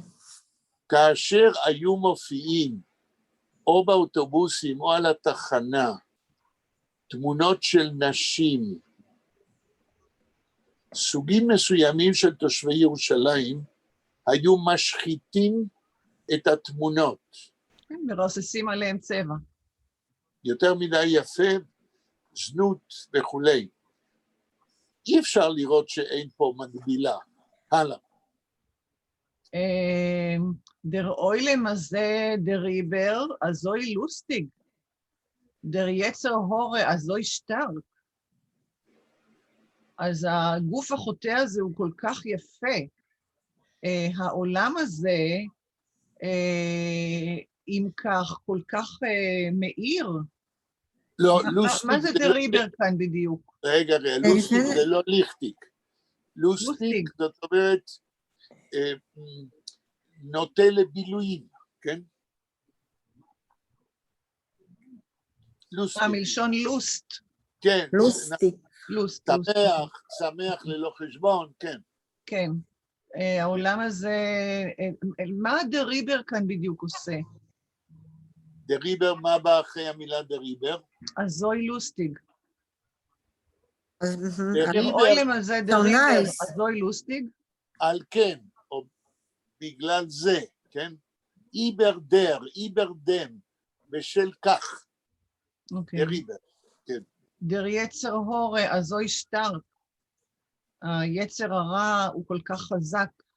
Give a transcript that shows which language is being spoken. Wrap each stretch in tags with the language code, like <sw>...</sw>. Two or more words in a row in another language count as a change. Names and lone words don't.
<he>כאשר היו מופיעים, או באוטובוסים או על התחנה, תמונות של נשים, סוגים מסוימים של תושבי ירושלים, היו משחיתים את התמונות. מרוססים עליהם צבע. יותר מדי יפה, זנות וכולי. אי אפשר לראות שאין פה מקבילה. הלאה.</he> <yi>דער עולם הזה, דעריבער, אזוי לוסטיק. Der יצר הורה, אזוי שטארק.</yi> <he>אז הגוף החוטא הזה הוא כל כך יפה. העולם הזה, אם כך, כל כך מאיר. לא, לוסטיק... מה זה</he> <yi>דעריבער</yi> <he>כאן בדיוק? רגע, לוסטיק זה לא ליכטיק. לוסטיק, זאת אומרת, נוטה לבילויים, כן? לוסטיק. מלשון לוסט. כן. לוסטיק. לוסט. שמח ללא חשבון, כן. כן. העולם הזה, מה דריבר כאן בדיוק עושה? דריבר, מה בא אחרי המילה דריבר?</he> <yi>אזוי לוסטיג.</yi> <he>דריבר,</he> <yi>אוילם הזה דריבר, אזוי לוסטיג?</yi> <he>על כן, או בגלל זה, כן?</he> <yi>איבר דר, איבר דם,</yi> <he>בשל כך. דריבר, כן.</he> <yi>דר יצר הורה, אזוי שטרק.</yi> <he>היצר הרע הוא כל כך חזק.</he>